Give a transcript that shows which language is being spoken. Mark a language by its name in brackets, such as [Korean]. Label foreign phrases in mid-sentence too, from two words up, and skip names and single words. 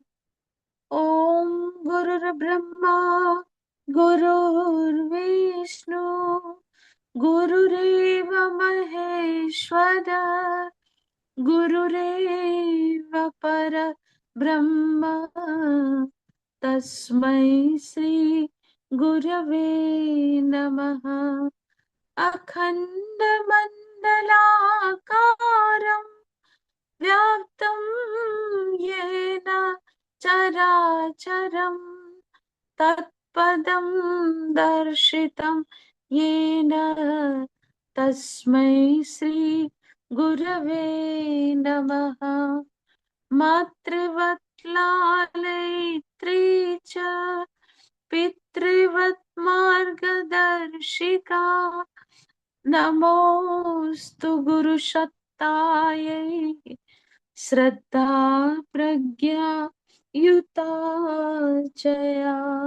[Sanskrit] ઓમ ગુરુર્બ્રહ્મા ગુરુર્વિષ્ણુ ગુરુરેવ મહેશ્વર ગુરુરેવ પરબ્રહ્મ તસ્મૈ શ્રી ગુરવે નમઃ. અખંડમંડલાકારં વ્યાપ્तं येन चराचरं तत्पदं दर्शितं येन तस्मै श्री गुरवे नमः. मातृवत् लालयित्री च पितृवत् मार्गदर्शिका नमोस्तु गुरुसत्तायै श्रद्धा प्रज्ञा युताचया.